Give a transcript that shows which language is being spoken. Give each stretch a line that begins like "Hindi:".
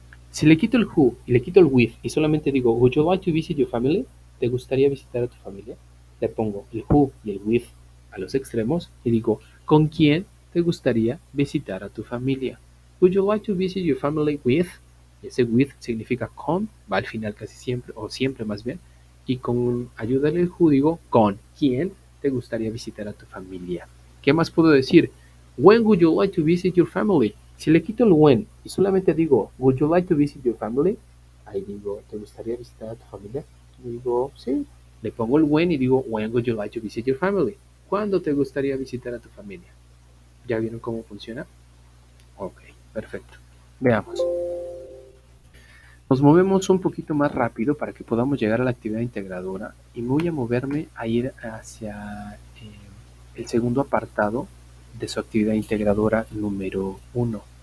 Spanish: Si le quito el who y le quito el with y solamente digo,
English: would you like to visit your family?
Spanish: ¿Te gustaría visitar a tu familia? Le pongo el who y el with a los extremos y digo, ¿con quién te gustaría visitar a tu familia?
English: Would you like to visit your family with?
Spanish: Ese with significa con, va al final casi siempre, o siempre más bien. Y con ayuda del who digo, ¿con quién te gustaría visitar a tu familia? ¿Qué más puedo decir?
English: When would you like to visit your family?
Spanish: Si le quito el when y solamente digo,
English: would you like to visit your family?
Spanish: Ahí digo, ¿te gustaría visitar a tu familia? Y digo, sí. Le pongo el when y digo,
English: when would you like to visit your family?
Spanish: ¿Cuándo te gustaría visitar a tu familia? ¿Ya vieron cómo funciona? Ok, perfecto. Veamos. Nos movemos un poquito más rápido para que podamos llegar a la actividad integradora y me voy a moverme a ir hacia el segundo apartado de su actividad integradora número 1.